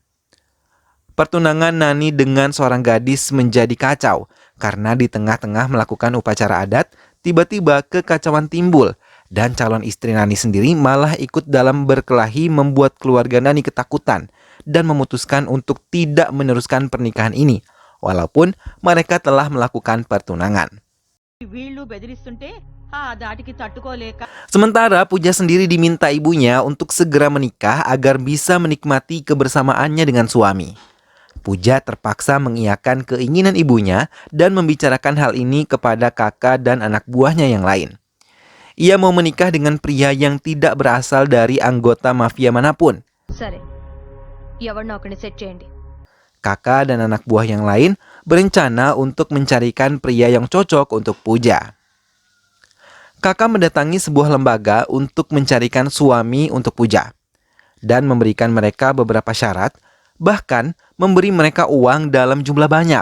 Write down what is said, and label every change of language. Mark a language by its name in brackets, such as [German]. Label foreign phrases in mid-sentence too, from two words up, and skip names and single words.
[Indonesian] Pertunangan Nani dengan seorang gadis menjadi kacau karena di tengah-tengah melakukan upacara adat, tiba-tiba kekacauan timbul dan calon istri Nani sendiri malah ikut dalam berkelahi membuat keluarga Nani ketakutan dan memutuskan untuk tidak meneruskan pernikahan ini walaupun mereka telah melakukan pertunangan. [Telugu] వీళ్ళు బెదిరిస్తుంటే ఆ దాటికి తట్టుకోలేక [Indonesian] Sementara Puja sendiri diminta ibunya untuk segera menikah agar bisa menikmati kebersamaannya dengan suami. Puja terpaksa mengiyakan keinginan ibunya dan membicarakan hal ini kepada kakak dan anak buahnya yang lain. Ia mau menikah dengan pria yang tidak berasal dari anggota mafia manapun. [Telugu] సరే ఎవరినో ఒకరిని సెట్ చేయండి. [Indonesian] Kakak dan anak buah yang lain berencana untuk mencarikan pria yang cocok untuk Puja. Kakak mendatangi sebuah lembaga untuk mencarikan suami untuk Puja dan memberikan mereka beberapa syarat, bahkan memberi mereka uang dalam jumlah banyak.